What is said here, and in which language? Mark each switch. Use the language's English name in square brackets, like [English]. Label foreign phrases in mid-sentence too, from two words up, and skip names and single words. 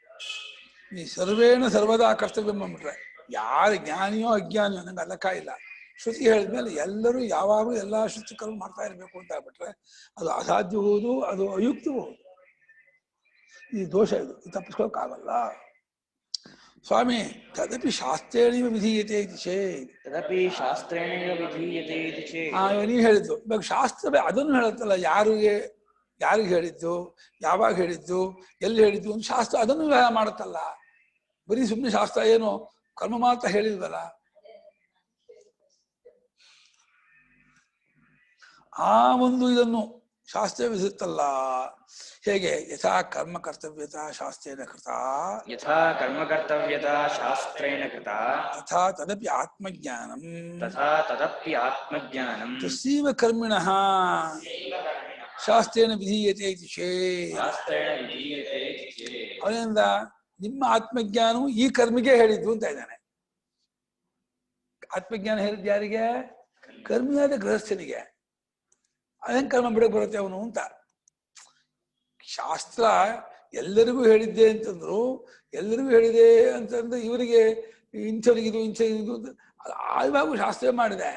[Kannada] ಈ [Sanskrit] ಸರ್ವೇಣ ಸರ್ವದಾ ಕರ್ತವ್ಯ [Kannada] ಮಾಡ್ಬಿಟ್ರೆ ಯಾರು ಜ್ಞಾನಿಯೋ ಅಜ್ಞಾನಿಯೋ ನಂಗೆ ಲೆಕ್ಕ ಇಲ್ಲ. ಶ್ರುತಿ ಹೇಳಿದ್ಮೇಲೆ ಎಲ್ಲರೂ ಯಾವಾಗಲೂ ಎಲ್ಲ ಶ್ರುತಿ ಕರ್ಮ ಮಾಡ್ತಾ ಇರಬೇಕು ಅಂತ ಆಗ್ಬಿಟ್ರೆ ಅದು ಅಸಾಧ್ಯಬಹುದು, ಅದು ಅಯುಕ್ತಬಹುದು. ಈ ದೋಷ ಇದು ತಪ್ಪಿಸ್ಕೊಳಕ್ಕಾಗಲ್ಲ. [Sanskrit] ಸ್ವಾಮಿ ತದಪಿ ಶಾಸ್ತ್ರೇಣ ವಿಧೀಯತೆ ಇತಿ ಚೇತ್. ತದಪಿ ಶಾಸ್ತ್ರೇಣ ವಿಧೀಯತೆ ಇತಿ ಚೇತ್. [Kannada] ನೀವು ಹೇಳಿದ್ದು ಇವಾಗ ಶಾಸ್ತ್ರವೇ ಅದನ್ನು ಹೇಳುತ್ತಲ್ಲ, ಯಾರಿಗೆ ಹೇಳಿದ್ದು, ಯಾವಾಗ ಹೇಳಿದ್ದು, ಎಲ್ಲಿ ಹೇಳಿದ್ದು ಒಂದು ಶಾಸ್ತ್ರ ಅದನ್ನು ವ್ಯವಹಾರ ಮಾಡುತ್ತಲ್ಲ. ಬರೀ ಸುಮ್ಮನೆ ಶಾಸ್ತ್ರ ಏನು ಕರ್ಮ ಮಾತ್ರ ಹೇಳಿಲ್ವಲ್ಲ. ಆ ಒಂದು ಇದನ್ನು ಶಾಸ್ತ್ರ ವಿಧಿಸುತ್ತಲ್ಲ. [Sanskrit] ಹೇಗೆ ಯಥಾ ಕರ್ಮ ಕರ್ತವ್ಯತಾ ಶಾಸ್ತ್ರೇಣ ಕೃತ, ಯಥಾ ಕರ್ಮ ಕರ್ತವ್ಯತಾ ಶಾಸ್ತ್ರೇಣ ಕೃತ, ತಥಾ ತದಪಿ ಆತ್ಮಜ್ಞಾನಂ, ತಥಾ ತದಪಿ ಆತ್ಮಜ್ಞಾನಂ, ತಸ್ಸೈವ ಕರ್ಮಿಣಃ ಶಾಸ್ತ್ರೇಣ ವಿಧೀಯತೆ ಇತಿ ಚೇತ್. ಶಾಸ್ತ್ರೇಣ ವಿಧೀಯತೆ ಇತಿ ಚೇತ್. [Kannada] ಅವರಿಂದ ನಿಮ್ಮ ಆತ್ಮಜ್ಞಾನವು ಈ ಕರ್ಮಿಗೆ ಹೇಳಿದ್ದು ಅಂತ ಇದ್ದಾನೆ. ಆತ್ಮಜ್ಞಾನ ಹೇಳಿದ್ದು ಯಾರಿಗೆ? ಕರ್ಮಿಯಾದ ಗೃಹಸ್ಥನಿಗೆ. ಅದೇನ್ ಕರ್ಮ ಬಿಡಕ್ ಬರುತ್ತೆ ಅವನು ಅಂತ. ಶಾಸ್ತ್ರ ಎಲ್ಲರಿಗೂ ಹೇಳಿದ್ದೆ ಅಂತಂದ್ರು, ಎಲ್ಲರಿಗೂ ಹೇಳಿದೆ ಅಂತಂದ್ರೆ ಇವರಿಗೆ ಇಂಥವ್ರಿಗಿದು ಇಂಥವ್ರಿಗಿದು ಅಂತ ಆವಾಗ ಶಾಸ್ತ್ರ ಮಾಡಿದೆ.